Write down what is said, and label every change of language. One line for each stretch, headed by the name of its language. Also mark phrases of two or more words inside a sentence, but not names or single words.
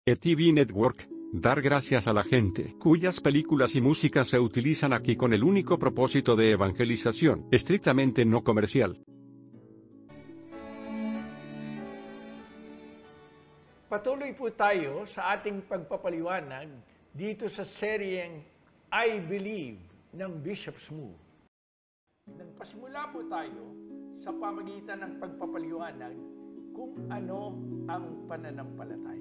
Spanish: ETV Network, dar gracias a la gente, cuyas películas y música se utilizan aquí con el único propósito de evangelización, estrictamente no comercial.
Filipino: Patuloy po tayo sa ating pagpapaliwanag dito sa seryeng I Believe ng Bishop Smoo. Nagpasimula po tayo sa pamagitan ng pagpapaliwanag kung ano ang pananampalataya.